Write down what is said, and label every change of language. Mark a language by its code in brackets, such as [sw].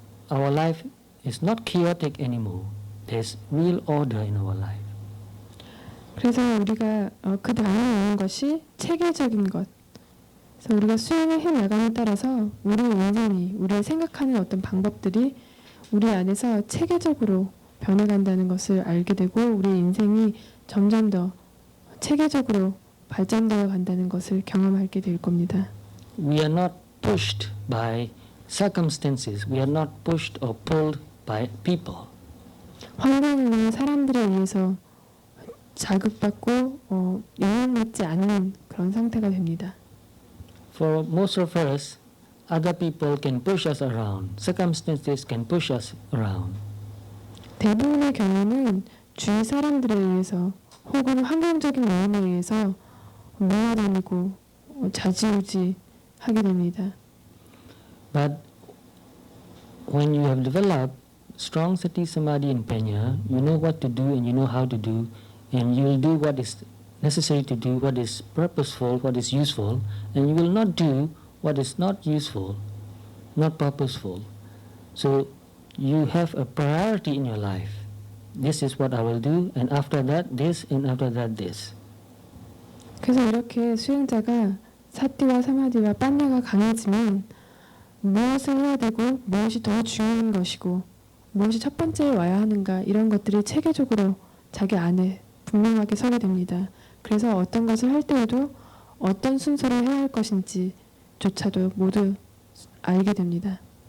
[en] Our life is not chaotic anymore. There's real order in our life. [ko] 그래서 우리가 그 다음에 오는 것이 체계적인 것. 그래서 우리가 수행을 해 나감에 따라서 우리의 인생이, 우리의 생각하는 어떤 방법들이 우리 안에서 체계적으로 변해간다는 것을 알게 되고 우리의 인생이 점점 더 체계적으로 발전되어 간다는 것을 경험하게 될 겁니다. [en] We are not pushed by circumstances. We are not pushed or pulled by people. [ko] 환경이나 사람들에 의해서 자극받고 영향받지 않는 그런 상태가 됩니다. [en] For most of us, other people can push us around. Circumstances can push us around. [ko] 대부분의 경우는 주위 사람들에 의해서 혹은 환경적인 원인에 의해서 몰아다니고 좌지우지 하게 됩니다. [en] But when you have developed strong sati, samadhi and panya, you know what to do and you know how to do, and you will do what is necessary to do, what is purposeful, what is useful, and you will not do what is not useful, not purposeful. So you have a priority in your life. this is what I will do, and after that this, and after that this. [ko] 그래서 이렇게 수행자가 사티와 사마디와 빠냐가 강해지면 무엇을 해야 되고 무엇이 더 중요한 것이고 무엇이 첫 번째에 와야 하는가 이런 것들이 체계적으로 자기 안에 분명하게 서게 됩니다. 그래서 어떤 것을 할 때에도 어떤 순서로 해야 할 것인지조차도 모두 알게 됩니다.